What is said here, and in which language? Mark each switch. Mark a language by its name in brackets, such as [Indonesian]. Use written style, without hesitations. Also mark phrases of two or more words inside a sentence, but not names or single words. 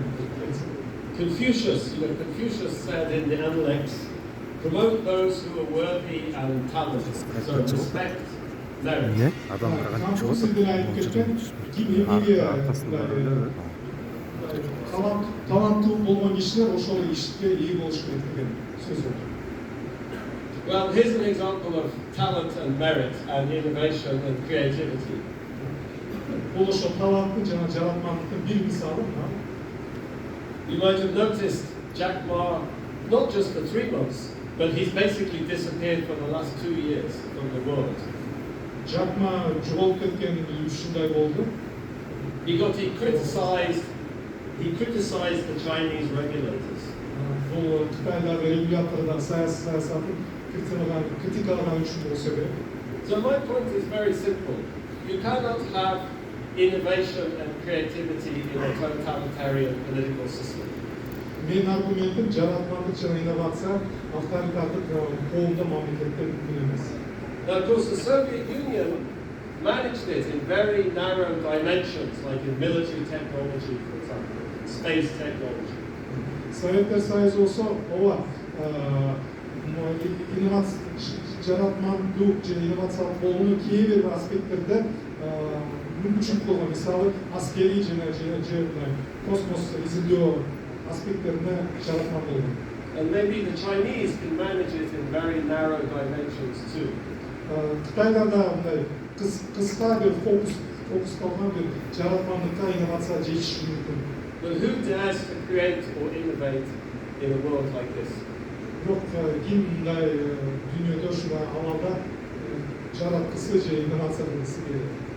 [English] Confucius said in the Analects, promote those who are worthy and talented. So respect merit. [Kyrgyz] Таланттуу болгон кишилер ошол ишке ээ болуш керек деген сөз бар. [English] Well, here's an example of talent and merit and innovation and creativity. [Kyrgyz] Бул ошо таланттын жана жаратмандыктын бир мисалы. [English] You might have noticed Jack Ma, not just for 3 months, but he's basically disappeared for the last 2 years from the world. [Kyrgyz] Jack Ma жоголуп кеткен ушундай болду. [English] He criticized the Chinese regulators. [Kyrgyz] Бул Кытайдагы регулятордун саясатын критикалаган үчүн болсо керек. [English] So my point is very simple. You cannot have innovation and creativity in a totalitarian political system. [Kyrgyz] Менин аргументим жаратмандык жана инновация авторитардык коомдо мамлекетте мүмкүн эмес. [English] Now, of course, the Soviet Union managed it in very narrow dimensions, like in military technology, for example, space technology. [Kyrgyz] Советтер Союзу болсо, ооба, жаратмандуу же инновациялык болгону кээ бир аспекттерде мүмкүнчүлүк болгон, мисалы аскерий жана космос изилдөө аспекттерине жаратман болгон. [English] And maybe the Chinese can manage it in very narrow dimensions too. [Kyrgyz] Кытайдарда мындай кыска бир фокусталган бир жаратмандыкка инновация жетиши мүмкүн. [English] But who dares to create or innovate in a world like this? [Kyrgyz] Бирок ким мындай дүйнөдө ушундай абалда жараткысы же инновация кылгысы келет?